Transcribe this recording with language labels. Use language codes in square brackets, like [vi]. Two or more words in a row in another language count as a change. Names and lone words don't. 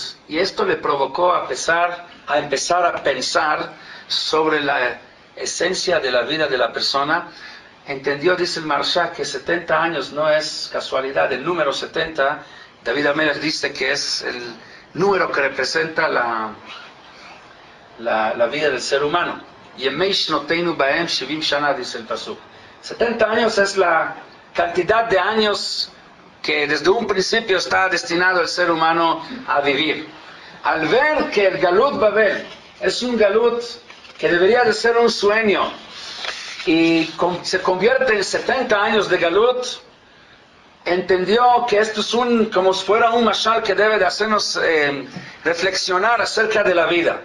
[es] Y esto le provocó a empezar a pensar sobre la esencia de la vida de la persona. Entendió, dice el Maharsha, que 70 años no es casualidad. El número 70, David HaMelech dice que es el número que representa la vida del ser humano. [he] ימי שנותינו בהם שבעים שנה, [es] dice el pasuk. 70 años es la cantidad de años que desde un principio está destinado el ser humano a vivir. Al ver que el [he] גלות בבל [es] es un Galut que debería de ser un sueño, y se convierte en 70 años de Galut, entendió que esto es como si fuera un mashal que debe de hacernos reflexionar acerca de la vida.